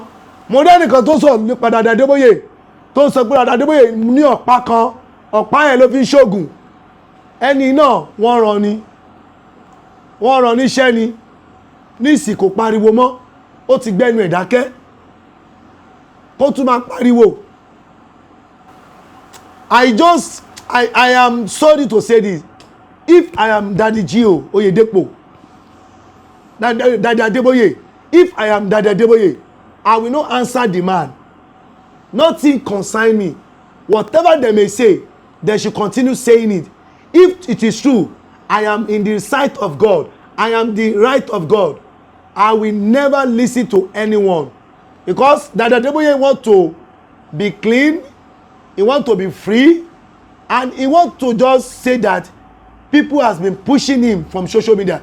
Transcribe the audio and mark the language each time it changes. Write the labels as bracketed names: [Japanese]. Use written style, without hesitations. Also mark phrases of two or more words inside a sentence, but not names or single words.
[Yoruba] Mo rí ẹnìkan tó sọ nípa Dàdà Adébóyè tó sọ pé Dàdà Adébóyè ní ọ̀pá kan, ọ̀pá yẹn ló fi ń ṣògùn. Ẹni náà wọ́n rán níṣẹ́ ni ní ìsìnkò pariwo mọ́, ó ti gbẹ́nu ẹ̀ dákẹ́ kó tún máa pariwo. [English] I am sorry to say this. If I am Daddy G.O. Oyedepo, Daddy Adeboye, if I am Daddy Adeboye, I will not answer the man. Nothing concern me. Whatever they may say, they should continue saying it. If it is true, I am in the sight of God. I am the right of God. I will never listen to anyone. Because Daddy Adeboye want to be clean, he want to be free, and he want to just say that people has been pushing him from social media.